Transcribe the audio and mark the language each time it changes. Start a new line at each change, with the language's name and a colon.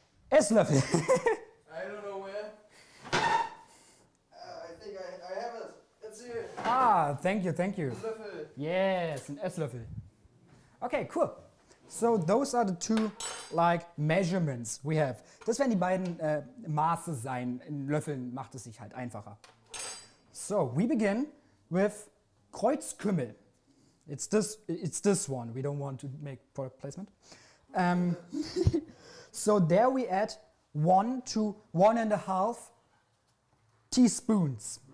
German: Esslöffel.
English: I don't know where. I think I have it. It's here. Ah, thank you, thank you.
German: Esslöffel.
English: Yes, an Esslöffel. Okay, cool. So those are the 2 like measurements we have.
German: Das werden die beiden Maße sein. In Löffeln macht es sich halt einfacher.
English: So we begin with Kreuzkümmel. It's this one. We don't want to make product placement. So there we add 1 to 1.5 teaspoons.